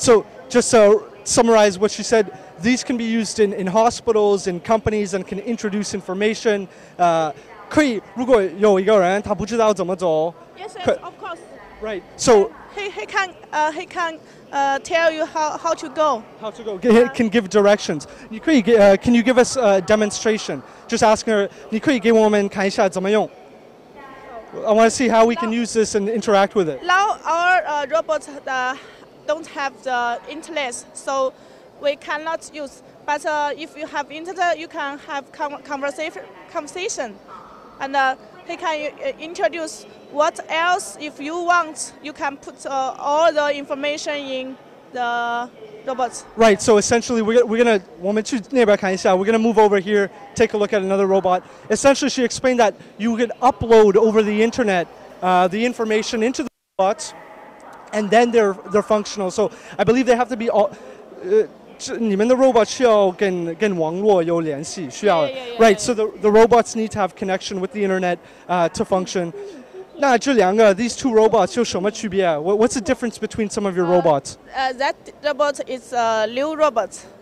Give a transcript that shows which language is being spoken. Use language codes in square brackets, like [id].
[en] So just summarize what she said. These can be used in hospitals, in companies, and can introduce information. [zh] 可以，如果有一个人他不知道怎么走 [en] Yes, of course. Right. So he can tell you how to go. How to go? Can give directions. [zh] 你可以 [en] can you give us a demonstration? Just asking her. [zh] 你可以给我们看一下怎么用 [en] I want to see how we can use this and interact with it. Now our robots don't have the internet, so we cannot use. But if you have internet, you can have conversation. And he can introduce what else. If you want, you can put all the information in the robots. Right. So essentially, we're gonna [zh] 我们去那边看一下. [en] We're gonna move over here, take a look at another robot. Essentially, she explained that you could upload over the internet the information into the robots, and then they're functional. So I believe they have to be all. [zh] 你们的 robot 需要跟网络有联系，需要 right. [en] So the robots need to have connection with the internet to function. [zh] 那这两个 [en] these two robots [zh] 有什么区别 [en] What's the difference between some of your robots? That robot is a new robot.